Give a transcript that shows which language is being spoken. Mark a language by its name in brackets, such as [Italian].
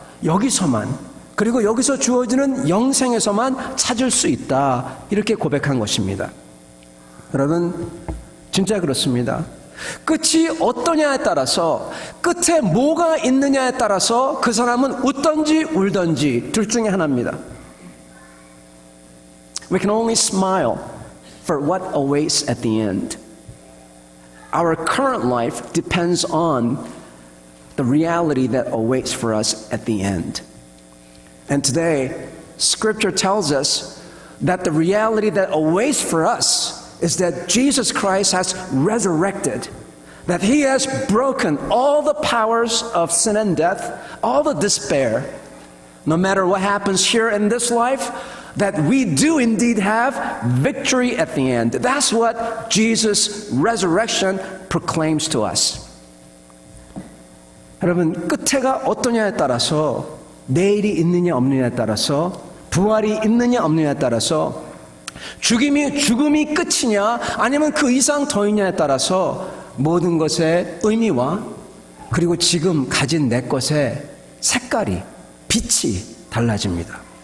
[Korean] 여기서만 그리고 여기서 주어지는 영생에서만 찾을 수 있다. 이렇게 고백한 것입니다. 여러분 진짜 그렇습니다. 끝이 어떠냐에 따라서 끝에 뭐가 있느냐에 따라서 그 사람은 웃던지 울던지 둘 중에 하나입니다. [English] We can only smile for what awaits at the end. Our current life depends on the reality that awaits for us at the end. And today, Scripture tells us that the reality that awaits for us is that Jesus Christ has resurrected, that He has broken all the powers of sin and death, all the despair. No matter what happens here in this life, that we do indeed have victory at the end. That's what Jesus' resurrection proclaims to us. [Korean] 여러분, 끝에가 어떠냐에 따라서, 내일이 있느냐 없느냐에 따라서, 부활이 있느냐 없느냐에 따라서, 죽음이 끝이냐 아니면 그 이상 더 있냐에 따라서 모든 것의 의미와 그리고 지금 가진 내 것의 색깔이, 빛이 달라집니다.